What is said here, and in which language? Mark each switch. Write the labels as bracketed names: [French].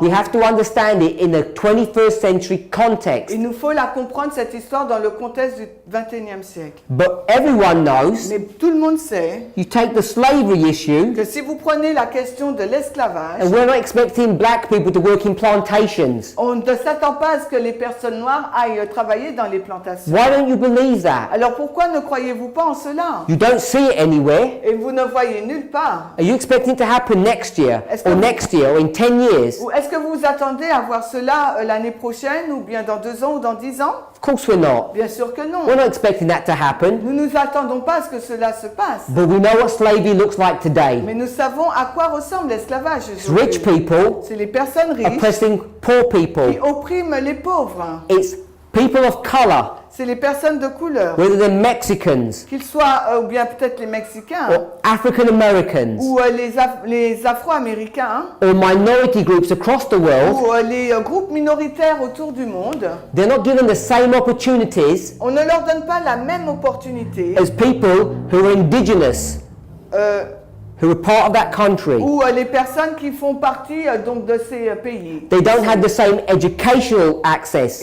[English] we have to understand it in a 21st century context. [French] il nous faut la comprendre, cette histoire, dans le contexte du 21e siècle. [English] But everyone knows, [French] Mais tout le monde sait [English] you take the slavery issue, [French] que si vous prenez la question de l'esclavage, [English] and we're not expecting black people to work in plantations. [French] on ne s'attend pas à ce que les personnes noires aillent travailler dans les plantations. [English] Why don't you believe that? [French] Alors pourquoi ne croyez-vous pas en cela? [English] You don't see it anywhere. [French] Et vous ne voyez nulle part. [English] Are you expecting it to happen next year, [French] Est-ce que [English] or [French] vous- [English] next year, or in 10 years? [French] Ou est-ce que vous vous attendez à voir cela l'année prochaine, ou bien dans 2 ans, ou dans 10 ans? [English] Of course we're not. [French] Bien sûr que non. [English] We're not expecting that to happen. [French] Nous ne nous attendons pas à ce que cela se passe. [English] But we know what slavery looks like today. [French] Mais nous savons à quoi ressemble l'esclavage [English] It's [French] aujourd'hui. [English] rich people [French] C'est les personnes riches [English] oppressing poor [French] qui [English] people. [French] oppriment les pauvres. [English] It's people of color, [French] C'est les personnes de couleur, [English] whether they're Mexicans [French] qu'ils soient, ou bien peut-être les Mexicains, [English] or African Americans [French] ou les Afro-Américains, [English] or minority groups across the world. [French] ou les groupes minoritaires autour du monde. [English] They're not given the same opportunities [French] On ne leur donne pas la même opportunité [English] as people who are indigenous, euh, who are part of that country. [French] ou les personnes qui font partie donc de ces pays. [English] They don't have the same educational access.